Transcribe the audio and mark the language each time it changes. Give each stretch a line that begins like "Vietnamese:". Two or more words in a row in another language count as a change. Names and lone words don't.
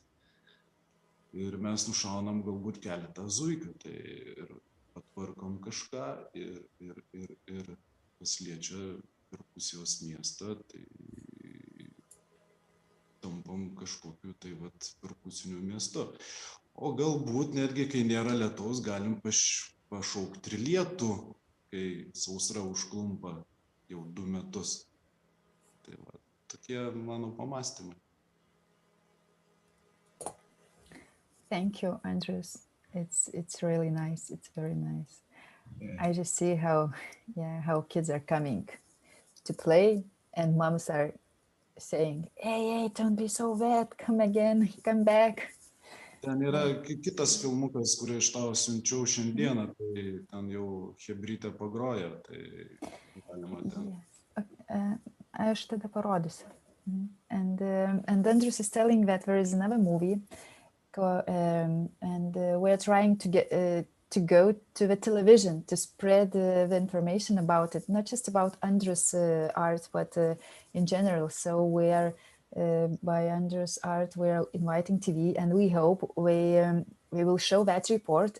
Lithuanian: Ir mes nušaunam galbūt keletą zuikių, tai ir patvarkom kažką ir kas liečia perkusijos miestą, tai tampam kažkokiu tai perkusiniu miestu. O galbūt netgi, kai nėra lietaus, galim pašaukti ir lietų, kai sausra užklumpa jau 2 metus. Tai tokie mano pamąstymai.
English: Thank you, Andrius. It's really nice. It's very nice. Yeah. I just see how kids are coming to play and moms are saying, hey, don't be so wet, come again, come back.
Lithuanian: Ten yra kitas filmukas, kurį aš tau siunčiau šiandieną, tai ten jau chebrytė pagroja, tai galima ten. Yes. Aš tada parodysiu.
English: And Andrius is telling that there is another movie, and we're trying to go to the television to spread the information about it, not just about Andrius' art, but in general. So we are, by Andrius' art, we're inviting TV, and we hope we will show that report.